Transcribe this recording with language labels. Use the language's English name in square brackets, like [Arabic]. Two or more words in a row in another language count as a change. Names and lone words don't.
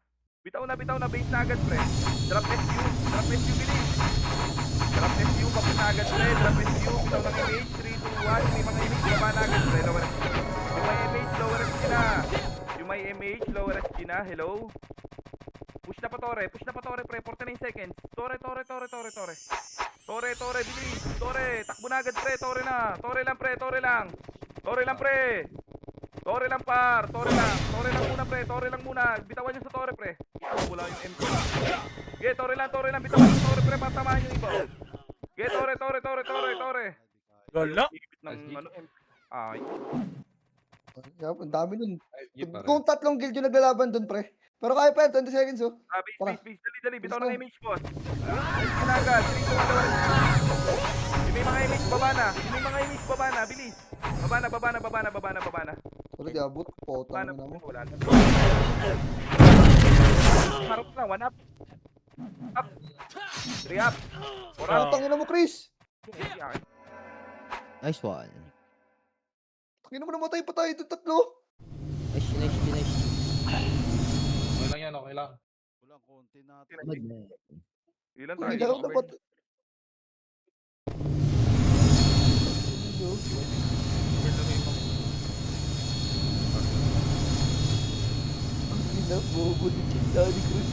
[Filipino] Bitaw na. Base na agad, pre. Drop SU, bilis. Drop SU, kapag na agad, pre. Drop SU, bitaw ng image. 3, 2, 1. May mga image, baba na agad, pre. [English] Lower SG. [Filipino] Yung may image, lower SG na. Yung may image, lower SG na. Hello? Push na pa, Tore, pre. 49 seconds. Tore. Tore, bilis. Tore, takbo na agad, pre. Tore na. Tore lang, pre. Tore lang, par. Tore lang muna, pre. Tore lang muna. Bitawan nyo sa Tore, pre. Wala yung MP. Okay, Tore lang. Bitawan nyo sa Tore, pre. Patamahan yung iba. Okay, Tore. Gala. Ibit ng ano, MP. Ay. Ang dami nun. SG pa rin. Kung 3 guild yung naglalaban dun, pre. Pero kaya pa yan, 20 seconds, oh. Base. Dali. Bitaw ng image, boss. Base na agad. 3, 2, 1. Yung may mga image, baba na. Bilis. Baba na. Wala, di abot. Potang na mo. Wala na. Harap na, 1 up. Up. 3 up. 4 up. Potang ina mo, Chris. [English] Nice one. [Filipino] Tangina mo, namatay pa tayo dun 3. [English] Nice. [Filipino] Okay lang yan, okay lang. Walang konti natin. Ilan Kung hindi tayo? lang dapat. Ang ina, bobo ni Chita ni Chris.